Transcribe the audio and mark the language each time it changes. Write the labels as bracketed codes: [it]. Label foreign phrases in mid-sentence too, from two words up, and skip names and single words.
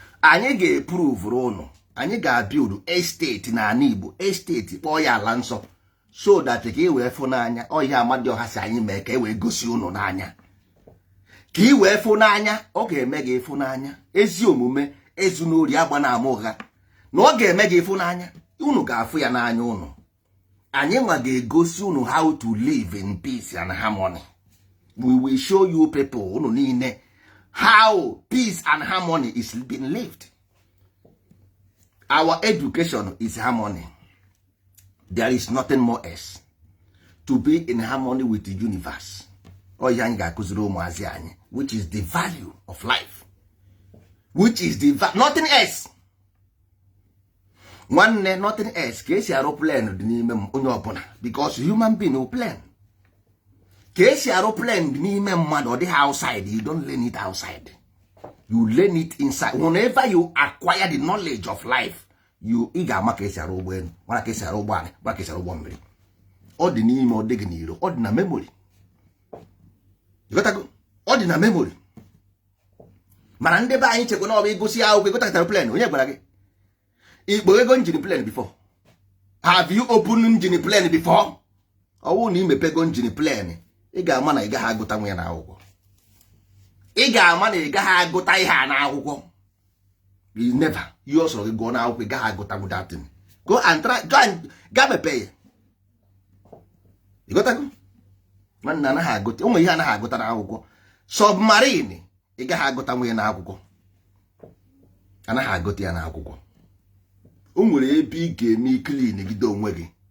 [ig] Anyị ga-epruvuru ụnụ, anyị ga-build estate n'ala Igbo, estate kpọọ ya ala nsọ, [en] so that [ig] ka e wee fụ n'anya, ọ ihe Amadioha si anyị mee ka e wee gosi ụnụ n'anya. Ka ị wee fụ n'anya, ọ ga-eme gị ịfụ n'anya. Ezi omume, ezu n'ori, agba na ama ụgha. Na ọ ga-eme gị ịfụ n'anya, unu ga-afụ ya n'anya unu. Anyị nwa ga-egosi unu [en] how to live in peace and harmony. We will show you people, [ig] unu niile, [en] how peace and harmony is being lived. Our education is harmony. There is nothing more else. To be in harmony with the universe. [ig] Ọ ihe anyị ga-akụziri ụmụazị anyị, [en] which is the value of life. Which is the va-, nothing else. Nwanne, nothing else. [ig] Ka esi arụ plane dị n'ime m-, onye ọbụla. [en] Because human being will plan. [ig] Ka esi arụ plane dị n'ime mmadụ, ọ dịghị outside. [en] You don't learn it outside. You learn it inside. Whenever you acquire the knowledge of life, you, [ig] ị ga-ama ka esi arụ ụgbọelu, mara ka esi arụ ụgbọala, mara ka esi arụ ụgbọ mmiri. Ọ dị n'ime, ọ dịghị n'iro, ọ dị na memory. [en] You got to go? [ig] Ọ dị na memory. Mana ndị be anyị chekwa na ọ bụ ịgụsị akwụkwọ, ịgụta plane, onye gwara gị? Ị kpọghego [en] engine plane [ig] before? [en] Have you opened engine plane before? [ig] Ọ bụrụ na ị mepego [en] engine plane, [ig] ị ga-ama na ị gaghị agụta nwa ya n'akwụkwọ. Ị ga-ama na ị gaghị agụta ihe a n'akwụkwọ. [en] You never. [ig] Ihe ọ sọrọ gị gụọ n'akwụkwọ, ị gaghị agụta [en] that thing. Go and try, go and, [ig] gaa mepee ya. Ị ghọtago? Nwanne, anaghị agụta, o nwere ihe anaghị agụta n'akwụkwọ. Submarine, ị gaghị agụta nwa ya n'akwụkwọ. Anaghị agụta ya n'akwụkwọ. O nwere ebe ị ga-eme clean gide onwe gị.